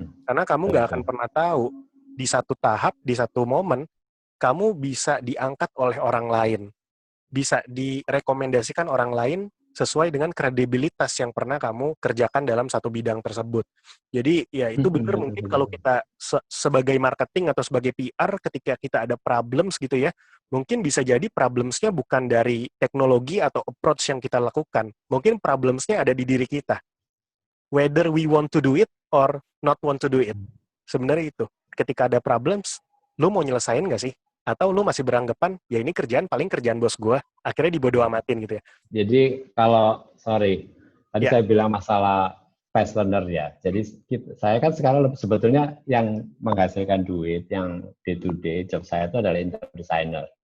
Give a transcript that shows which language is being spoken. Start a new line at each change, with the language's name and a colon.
Indonesian: Karena kamu nggak akan pernah tahu, di satu tahap, di satu momen, kamu bisa diangkat oleh orang lain, bisa direkomendasikan orang lain sesuai dengan kredibilitas yang pernah kamu kerjakan dalam satu bidang tersebut. Jadi ya itu benar mungkin kalau kita sebagai marketing atau sebagai PR ketika kita ada problems gitu ya, mungkin bisa jadi problemsnya bukan dari teknologi atau approach yang kita lakukan. Mungkin problemsnya ada di diri kita.
English: Whether we want to do it or not want to do it.
Indonesian: Sebenarnya itu. Ketika ada problems, lu mau nyelesain nggak sih? Atau lu masih beranggapan, ya ini kerjaan bos gue, akhirnya dibodo amatin gitu ya. Jadi tadi saya bilang masalah fast learner ya. Jadi saya kan sekarang sebetulnya yang menghasilkan duit, yang day to day job saya itu adalah interior designer.